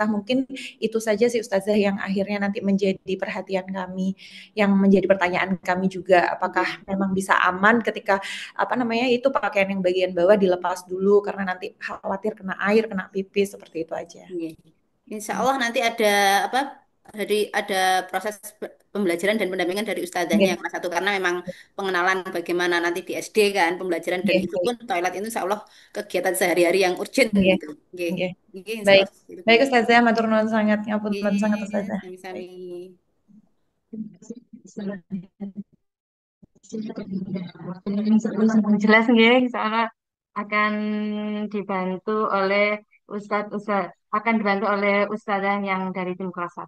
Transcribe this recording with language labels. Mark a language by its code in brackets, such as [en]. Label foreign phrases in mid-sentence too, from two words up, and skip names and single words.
[id] Mungkin itu saja sih Ustazah yang akhirnya nanti menjadi perhatian kami, yang menjadi pertanyaan kami juga, apakah memang bisa aman ketika apa namanya itu pakaian yang bagian bawah dilepas dulu karena nanti khawatir kena air, kena pipis seperti itu aja. Iya. Insya Allah nanti ada apa? Ada proses pembelajaran dan pendampingan dari ustazahnya yang Nggih. kelas satu karena memang pengenalan bagaimana nanti di SD kan pembelajaran dan Nggih, itu baik. pun toilet itu insya Allah kegiatan sehari-hari yang urgent Nggih. gitu. Nggih. Nggih. Nggih, insya Baik. Allah itu Baik Bunda. Ustazah, [jv] matur nuwun sangat, ngapunten sangat [id] Nggih, Ustazah. sami-sami. Baik. Jelas nggih, insya Allah akan dibantu oleh akan dibantu oleh ustazah yang dari tim kelas 1.